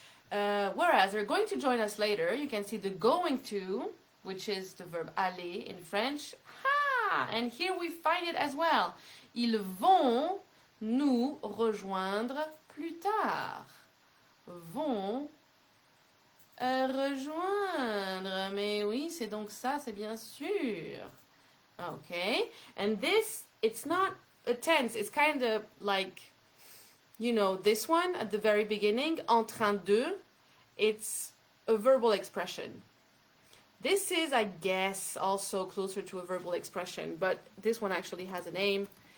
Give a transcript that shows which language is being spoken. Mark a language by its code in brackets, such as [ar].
[en] Whereas they're going to join us later, you can see the going to, which is the verb aller in French. And here we find it as well. [fr] Ils vont nous rejoindre plus tard. Vont rejoindre. Mais oui, c'est donc ça, c'est bien sûr. [en] Okay. And this, it's not a tense. It's kind of like, you know, this one at the very beginning, en train de. It's a verbal expression. This is, I guess, also closer to a verbal expression, but this one actually has a name.